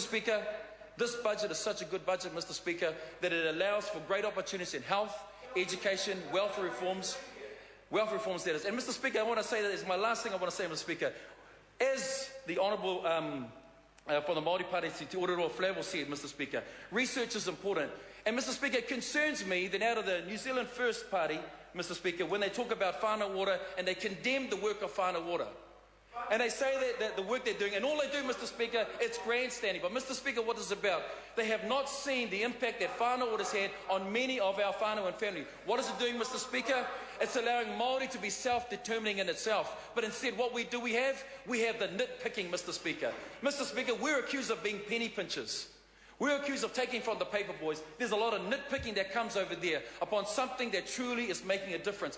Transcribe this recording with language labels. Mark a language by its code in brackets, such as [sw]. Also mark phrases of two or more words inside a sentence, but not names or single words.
[en] Speaker, this budget is such a good budget, Mr. Speaker, that it allows for great opportunities in health, education, welfare reforms that is. And Mr. Speaker, I want to say that is my last thing I want to say, Mr. Speaker. As the Honourable from the Māori Party, Te Ororo Flavel said, Mr. Speaker, research is important. And Mr. Speaker, it concerns me that out of the New Zealand First Party, Mr. Speaker, when they talk about [mi] whānau ora [en] and they condemn the work of [mi] whānau ora. [en] And they say that the work they're doing, and all they do, Mr. Speaker, it's grandstanding. But Mr. Speaker, what is it about? They have not seen the impact that [mi] whānau ora [en] has had on many of our whānau and family. What is it doing, Mr. Speaker? It's allowing Māori to be self-determining in itself. But instead, what we have the nitpicking, Mr. Speaker. Mr. Speaker, we're accused of being penny pinchers. We're accused of taking from the paper boys. There's a lot of nitpicking that comes over there upon something that truly is making a difference.